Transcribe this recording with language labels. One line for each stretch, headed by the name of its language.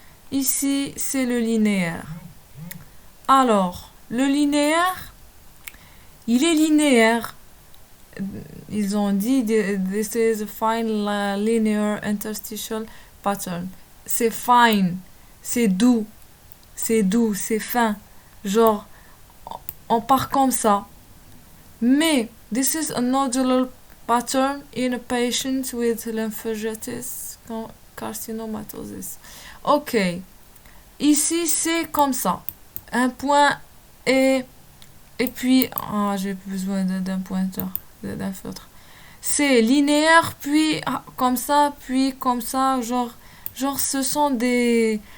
French: Ici, c'est le linéaire. Alors, le linéaire, il est linéaire. Ils ont dit,
English: this is a fine linear interstitial pattern.
French: C'est fine, c'est doux, c'est fin. Genre, on part comme ça. Mais,
English: this is a nodular pattern in a patient with lymphangitis carcinomatosis.
French: Ok, ici c'est comme ça. Un point et puis, j'ai besoin d'un pointeur, d'un feutre. C'est linéaire, puis comme ça, genre ce sont des...